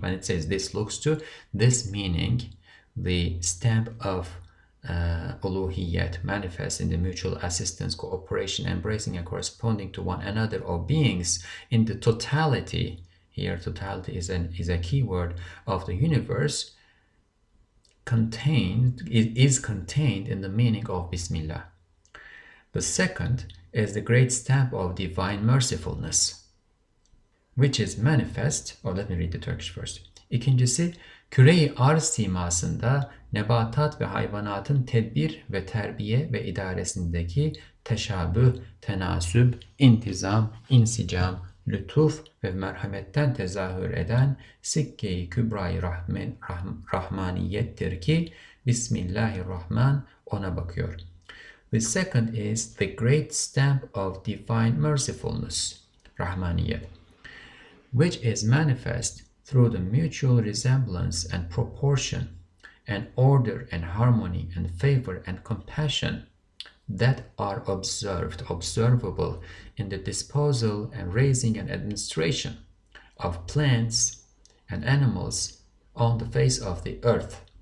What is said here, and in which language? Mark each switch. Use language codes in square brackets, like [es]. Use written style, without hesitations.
[en] When it says this looks to, this meaning, the stamp of uluhiyat manifests in the mutual assistance, cooperation, embracing and corresponding to one another of beings in the totality. Here totality is a key word of the universe. is contained in the meaning of Bismillah. The second is the great stamp of divine mercifulness, which is manifest, or let me read the Turkish first. [tr] İkincisi, küre-i arz simasında nebatat ve hayvanatın tedbir ve terbiye ve idaresindeki teşabüh, tenasüb, intizam, insicam, lütuf ve merhametten tezahür eden sikke-i kübra-i rahmaniyettir ki Bismillahirrahman ona bakıyor. [en] The second is the great stamp of divine mercifulness, rahmaniyet, which is manifest through the mutual resemblance and proportion and order and harmony and favor and compassion that are observable in the disposal and raising and administration of plants and animals on the face of the earth.